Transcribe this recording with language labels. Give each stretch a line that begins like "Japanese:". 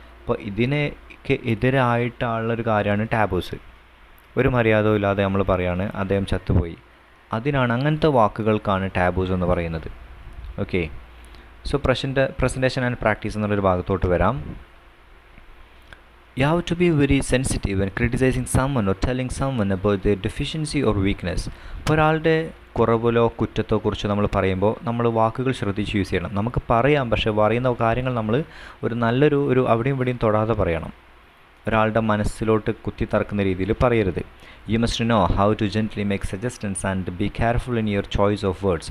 Malayalam: അപ്പോൾ ഇതിനൊക്കെ എതിരായിട്ടുള്ളൊരു കാര്യമാണ് ടാബൂസ്. ഒരു മര്യാദയും ഇല്ലാതെ നമ്മൾ പറയാണ് അദ്ദേഹം ചത്തുപോയി, അതിനാണ്, അങ്ങനത്തെ വാക്കുകൾക്കാണ് ടാബൂസ് എന്ന് പറയുന്നത്.
English: okay, so presentation and practice
Malayalam: എന്നുള്ളൊരു ഭാഗത്തോട്ട് വരാം.
English: You have to be very sensitive when criticizing someone or telling someone about their deficiency or weakness.
Malayalam: ഇപ്പോൾ ഒരാളുടെ കുറവിലോ കുറ്റത്തോ കുറിച്ച് നമ്മൾ പറയുമ്പോൾ നമ്മൾ വാക്കുകൾ ശ്രദ്ധിച്ച് യൂസ് ചെയ്യണം. നമുക്ക് പറയാം, പക്ഷേ പറയുന്ന കാര്യങ്ങൾ നമ്മൾ ഒരു അവിടെയും ഇവിടെയും തൊടാതെ പറയണം. ഒരാളുടെ മനസ്സിലോട്ട് കുത്തിത്തറക്കുന്ന രീതിയിൽ പറയരുത്.
English: You must know how to gently make suggestions and be careful in your choice of words.